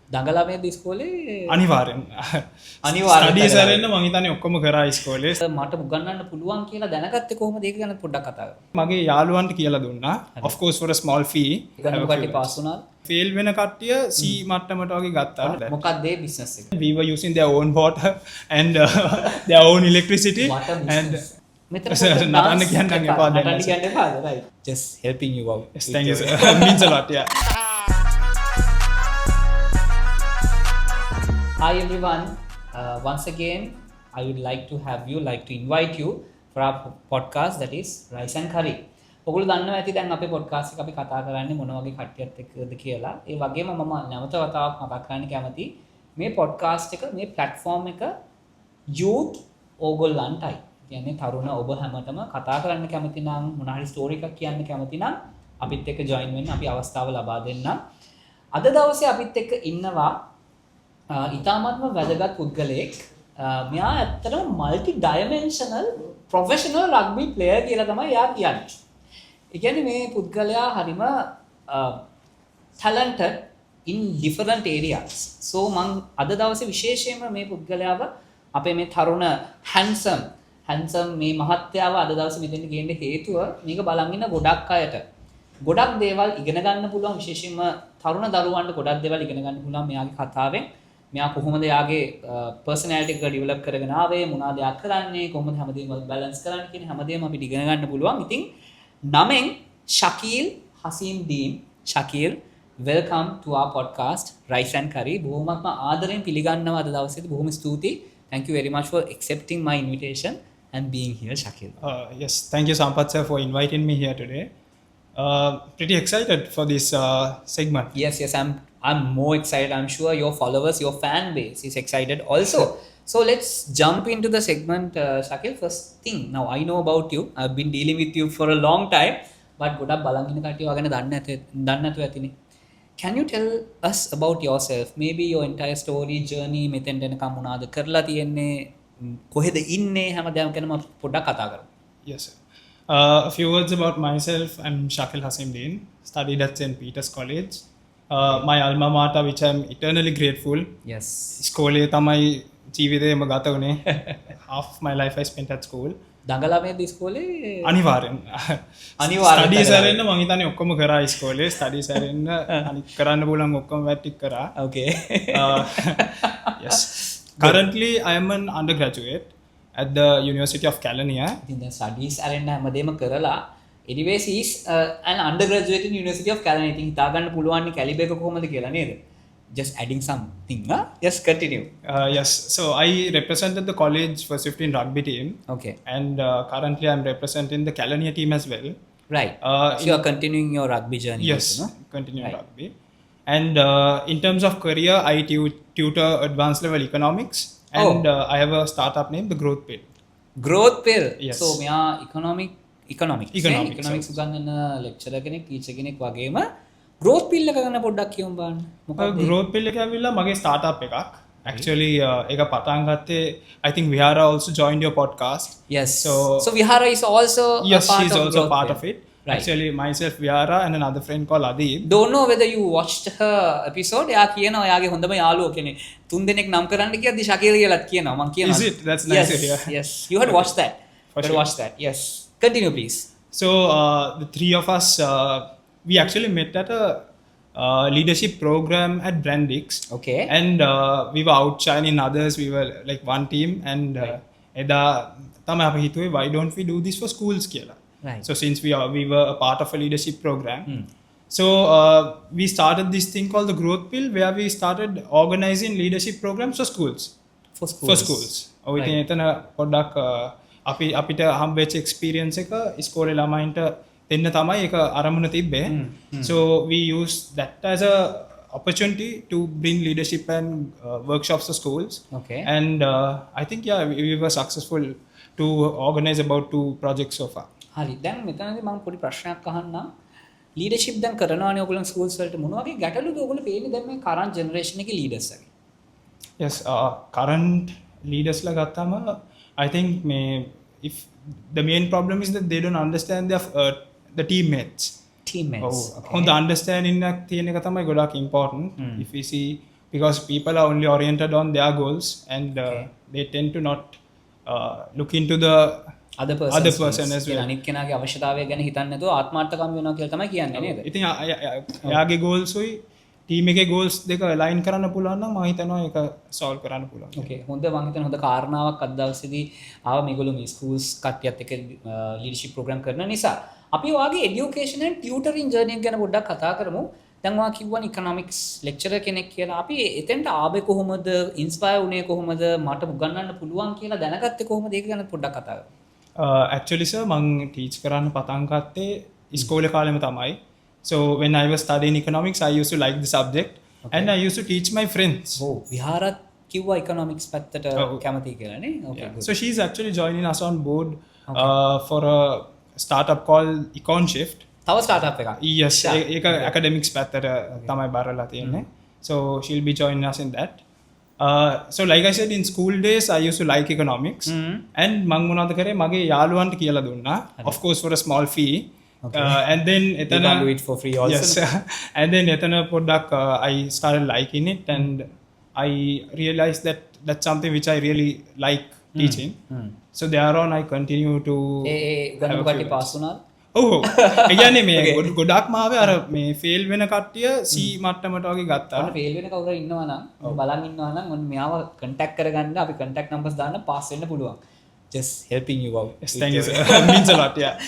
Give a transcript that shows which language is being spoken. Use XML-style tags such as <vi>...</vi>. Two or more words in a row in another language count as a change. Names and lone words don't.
<si>දඟලමේදී ඉස්කෝලේ අනිවාර්යෙන් අනිවාර්යෙන් ස්ටඩීස් අරන්න මං හිතන්නේ ඔක්කොම කරා ඉස්කෝලේ. මට උගන්වන්න පුළුවන් කියලා දැනගත්තේ කොහොමද ඒක ගැන පොඩ්ඩක් කතා කරමු. මගේ යාළුවන්ට කියලා දුන්නා.</si> <en>of course for a small fee.</en> <si>උගන්වපු කට්ටිය පාස් වුණාද? ෆේල් වෙන කට්ටිය C මට්ටමට වගේ ගත්තා. මොකක්ද ඒ බිස්නස් එක?</si> <en>We were using their own water and their own electricity What a and business.</en> <si>මෙතන නටන්න කියන්න එපා දැන්. නටන්න කියන්න එපාද?</si> <en>right. Just helping you out. yes, thank you sir. means a lot yeah. Hi everyone. Once again, I would like to invite you for our podcast that is Rice and Curry.</en> <si>ඔගොල්ලෝ දන්නවා ඇති දැන් අපේ podcast එක අපි කතා කරන්නේ මොන වගේ කට්ටියත් එක්කද කියලා. ඒ වගේම මම නැවත වතාවක් මතක් කරන්න කැමතියි මේ podcast එක මේ platform එක youth ඕගොල්ලන්ටයි. කියන්නේ තරුණ ඔබ හැමතෙම කතා කරන්න කැමති නම් මොන හරි story එකක් කියන්න කැමති නම් අපිත් එක්ක join වෙන්න අපි අවස්ථාව ලබා දෙන්නම්. අද දවසේ අපිත් එක්ක ඉන්නවා ඉතාමත්ම වැදගත් පුද්ගලයෙක්. මෙයා ඇත්තටම</si> <en>multi dimensional professional rugby player</en> <si>කියලා තමයි එයා කියන්නේ. ඒ කියන්නේ මේ පුද්ගලයා හරිම</si> <en>talented in different areas.</en> <si>so මම අද දවසේ විශේෂයෙන්ම මේ පුද්ගලයාව අපේ මේ තරුණ handsome මේ මහත්තයාව අද දවසේ මෙතෙන් ගේන්න හේතුව මේක බලන් ඉන්න ගොඩක් අයට ගොඩක් දේවල් ඉගෙන ගන්න පුළුවන්. විශේෂයෙන්ම තරුණ දරුවන්ට ගොඩක් දේවල් ඉගෙන ගන්න පුළුවන් මෙයාගේ කතාවෙන්. මෙයා කොහොමද යාගේ පර්සනැලිටි එක ඩෙවලොප් කරගෙන ආවේ, මොනවද යා කරන්නේ, කොහොමද හැමදේම බැලන්ස් කරන්නේ කියන හැමදේම අපිට ඉගෙන ගන්න පුළුවන්. ඉතින් නමෙන් ශකීල් හසීම්දීන්. ශකීල්,</si> <en>welcome to our podcast Rice and Curry.</en> <si>බොහොමත්ම ආදරෙන් පිළිගන්නවා අද දවසේදී. බොහොම ස්තුතියි.</si> <en>Thank you very much for accepting my invitation and being here, Shakil. Yes, thank you Sampath sir for inviting me here today. Pretty excited for this segment. Yes, I'm more excited. I'm sure your followers, your fan base is excited also. So let's jump into the segment, Shakil. First thing, now I know about you. I've been dealing with you for a long time, but</en> <si>ගොඩක් බලන් ඉන්න කට්ටිය වගේන දන්නේ නැතුව ඇතිනේ.</si> <en>Can you tell us about yourself? Maybe your entire story, journey,</en> <si>මෙතෙන්ට එනකම් මොනවද කරලා තියෙන්නේ, කොහෙද ඉන්නේ, හැමදාම ගැනම පොඩ්ඩක් කතා කරමු.</si> <en>Yes sir. A few words about myself. I'm Shakil Hashimdeen. Studied at St. Peter's College. My alma mater, which I'm eternally grateful. Yes.</en> <si>ස්කෝලේ තමයි ජීවිතේම ගත වුණේ.</si> <en>Half my life I spent at school.</en> <si>දඟලමේදී ඉස්කෝලේ අනිවාර්යෙන්. ස්ටඩීස් අරන්න මං හිතන්නේ ඔක්කොම කරා ඉස්කෝලේ. ස්ටඩීස් අරන්න අනිත් කරන්න පුළුවන් ඔක්කොම වැටික් කරා.</si> <en>Okay. Yes. Currently I am an undergraduate at the University of Kelaniya.</en> <si>ඉතින් දැන් ස්ටඩීස් අරන්න හැමදේම කරලා</si> <en>anyways he's an undergraduate in University of Kelaniya.</en> <si>ඉතින් හිතා ගන්න පුළුවන් කැලිබර් එක කොහොමද කියලා නේද?</si> <en>Just adding something. Yes, continue. Yes, so I represented the college first 15 rugby team. Okay. And currently I'm representing the Kelaniya team as well. Right. So you are continuing your rugby journey. Yes, also, no? continuing Right. rugby. And in terms of career, I tutor advanced level economics. And I have a startup named The Growth Pill. Growth Pill. Yes.</en> <si>So මෙයා economics Economics. උගන්වන lecturer කෙනෙක්, teacher කෙනෙක් වගේම growth pill එක ගැන පොඩ්ඩක් කියමු බලන්න. මොකක්ද? Growth Pill එක ඇවිල්ලා මගේ startup එකක්. Actually ඒක පටන් ගත්තේ</si> <en>I think Vihara also joined your podcast. Yes. So- So Vihara is also Yes, a part she's of also Growth part Pill. of it. Right. Actually myself, Vihara and another friend called Adib. Don't know whether you watched her episode.</en> <si>එයා කියනවා එයාගේ හොඳම යාළුවෝ කෙනෙක්. තුන් දෙනෙක් නම් කරන්න කියද්දි ශකීල් කියලාත් කියනවා. මම කියනවා.</si> <en>Is it? That's nice Yes, to hear. yes. You had watched that. For You had sure. watched that. Yes. Continue please. So the three of us, we actually met at a leadership program at Brandix. Okay. And we were outshining others. We were like one team. And</en> <si>එදා තමයි අපි හිතුවේ</si> <en>why don't we do this for schools කියලා. Right. So since we were a part of a leadership program. So we started this thing called the Growth Pill where we started organizing leadership programs for schools. For schools. For schools.</en> <si>ඉතින් එතන පොඩ්ඩක් අපිට හම්බෙච්ච එක්ස්පීරියන්ස් එක ඉස්කෝලේ ළමයින්ට දෙන්න තමයි ඒක අරමුණ තිබ්බේ.</si> <en>So we used that as a opportunity to bring leadership and workshops to schools. Okay. And I think we were successful to organize about 2 projects so far.</en> <si>හරි. දැන් මෙතනදී මම පොඩි ප්‍රශ්නයක් අහන්නම්. ලීඩර්ෂිප් දැන් කරනවානේ ඔයගොල්ලෝ ස්කූල්ස් වලට මොන වගේ ගැටලුද ඔයගොල්ලෝ පේන්නේ දැන් මේ</si> <en>current generation</en> <si>එකේ ලීඩර්ස් වගේ?</si> <en>Yes, current leaders la gattama I think if the main problem is that they don't understand the teammates. Teammates.</en> <si>හොඳ understanding එකක් තියෙන එක තමයි ගොඩක් important.</si> <en>If we see because people are only oriented on their goals and they tend to not look into the</en> <si>අද</si> <en>other person as well.</en> <si>අනිත් කෙනාගේ අවශ්‍යතාවය ගැන හිතන්නේ නැතුව ආත්මාර්ථකම් වෙනවා කියලා තමයි කියන්නේ නේද? ඉතින් එයාගේ goals උයි team එකේ goals දෙක align කරන්න පුළුවන් නම් මම හිතනවා ඒක solve කරන්න පුළුවන්. ඕකේ හොඳ මම හිතන හොඳ කාරණාවක් අද දවසේදී ආව මේගොල්ලෝ මේ schools කට්ටියත් එක්ක leadership program කරන නිසා අපි ඔයාගේ</si> <en>education and tutoring journey</en> <si>එක ගැන පොඩ්ඩක් කතා කරමු. දැන් ඔයා කිව්වනේ economics lecturer කෙනෙක් කියලා. අපි එතෙන්ට ආවේ කොහොමද? inspire වුණේ කොහොමද? මට උගන්වන්න පුළුවන් කියලා දැනගත්තේ කොහොමද? ඒක ගැන පොඩ්ඩක් කතා කරමු. Actually sir මං teach කරන්න පටන් ගත්තේ ඉස්කෝලේ කාලෙම තමයි.</si> <en>So when I was studying economics I used to like the subject and I used to teach my friends.</en> <si>විහාරත් කිව්වා economics පැත්තට කැමති කියලා නේ.</si> <en>Okay. So she's actually joining us on board for a startup called EconShift.</en> <si>තව startup එකක්. Yes, ඒක academics පැත්තට තමයි බරලා තියෙන්නේ.</si> <en>So she'll be joining us in that. So like I said in school days I used to like economics and</en> <si>මං මොනවද කරේ මගේ යාළුවන්ට කියලා දුන්නා</si> <en>of course for a small fee. And then you can do it for free also. Yes. And then</en> <si>එතන පොඩ්ඩක්</si> <en>I started liking it and I realized that that's something which I really like teaching. So thereon I continue to</en> <si>ගණන් කටි පාස් වුණාද? ඔව් ඒ කියන්නේ මේ ගොඩක් මාවේ අර මේ ෆේල් වෙන කට්ටිය C මට්ටමට වගේ ගත්තා. ඔන්න ෆේල් වෙන කවුරු ඉන්නවා නම් බලන් ඉන්නවා නම් ඔන්න මෙයාව contact කරගන්න අපි</si> <en>contact numbers</en> <si>දාන්න පාස් වෙන්න පුළුවන්.</si> <en>Just helping you out. Yes, thank you sir. Means a lot, yeah.</en>